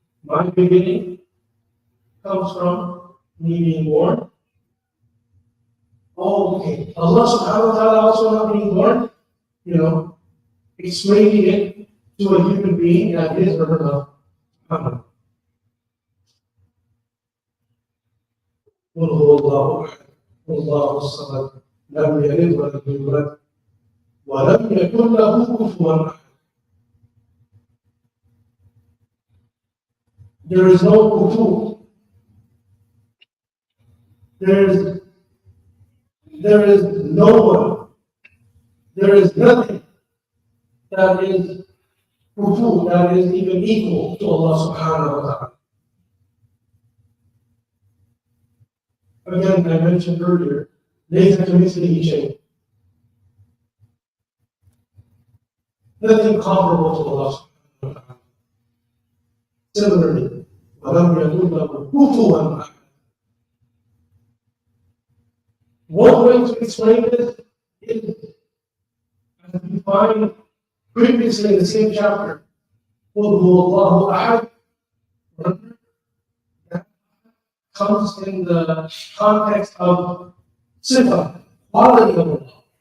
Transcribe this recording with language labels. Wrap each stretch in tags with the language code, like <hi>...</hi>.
<en>My beginning comes from me being born. Oh, okay. Allah subhanahu wa ta'ala also not being born, explaining it to a human being that is or her Muhammad.</en> <ar>قل هو الله أحد الله الصمد لم يلد ولم يولد ولم يكن له كفوا أحد.</ar> <en>There is no kufu. There is no one. There is nothing that is kufu, that is even equal to Allah subhanahu wa ta'ala. Again, I mentioned earlier,</en> <ar>ليس كمثله شيء.</ar> <en>Nothing comparable to Allah subhanahu wa ta'ala. Similarly,</en> <ar>وَلَمْ يَكُنْ لَهُ كُفُوًا أَحَدٌ.</ar> <en>One way to explain this is, as we find previously in the same chapter,</en> <ar>قُلْ هُوَ اللَّهُ أَحَدٌ.</ar> <en>That comes in the context of sifa, quality of Allah.</en>